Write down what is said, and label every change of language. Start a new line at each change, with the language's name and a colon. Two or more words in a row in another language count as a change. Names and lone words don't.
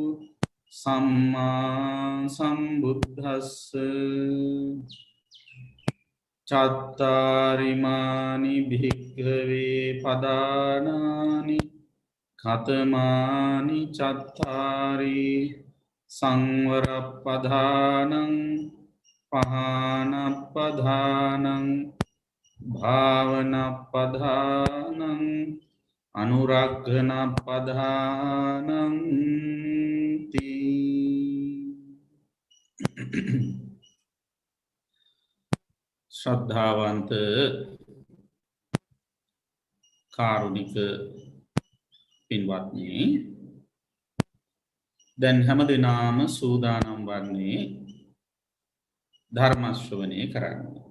Pali: සම්මා සම්බුද්දස්ස චත්තාරිමානි භික්ඛවේ පදානානි කතමානි චත්තාරි සංවරප්පදානං පහනප්පදානං භාවනප්පදානං අනුරග්ගනප්පදානං ශ්‍රද්ධාවන්ත
Sinhala: කාරුණික පින්වත්නි, දැන් හැම දිනම සූදානම් වන්නේ ධර්ම ශ්‍රවණය කරන්න.